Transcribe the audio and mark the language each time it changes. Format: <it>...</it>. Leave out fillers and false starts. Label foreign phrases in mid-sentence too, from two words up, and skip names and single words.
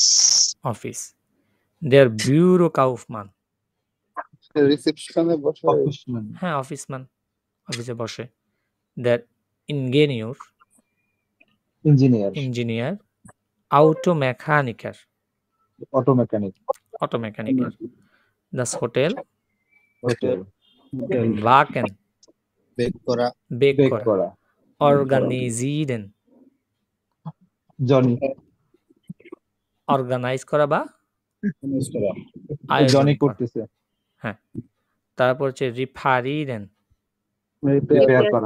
<bn>অফিস।</bn> <de>der Bürokaufmann</de> <bn>রিসেপশনে বসে অফিসম্যান হ্যাঁ অফিসম্যান অফিসে বসে।</bn> <de>der Ingenieur</de> <bn>ইঞ্জিনিয়ার ইঞ্জিনিয়ার। Automechaniker</bn> <en>auto mechanic</en> <bn>অটোমেকানিকের।</bn> <de>das Hotel</de> <bn>হোটেল</bn> <de>backen</de> <bn>বেক করা বেক বেক করা। করা</bn> <de>organisieren জনি</de> <bn>অর্গানাইজ করা বা আয়োজন জনি করা। করতেছে হ্যাঁ তারপর হচ্ছে reparieren রিপেয়ার করা</bn>